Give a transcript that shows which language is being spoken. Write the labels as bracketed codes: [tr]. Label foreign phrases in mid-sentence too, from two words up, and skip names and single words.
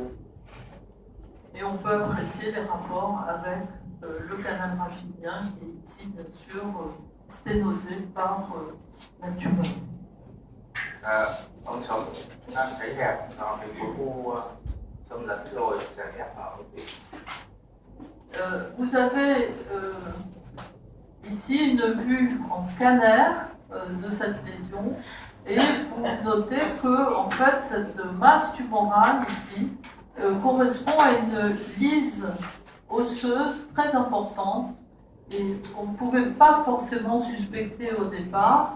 [fr] Et on peut apprécier les rapports avec le canal rachidien qui est ici bien sûr sténosé par la tumeur. [vi] Ống sống chúng ta thấy hẹp do cái khối u xâm lấn rồi chèn ép ở ống tủy. [fr] Vous avez ici une vue en scanner de cette lésion et vous notez que en fait cette masse tumorale ici correspond à une lyse osseuse très importante et qu'on ne pouvait pas forcément suspecter au départ.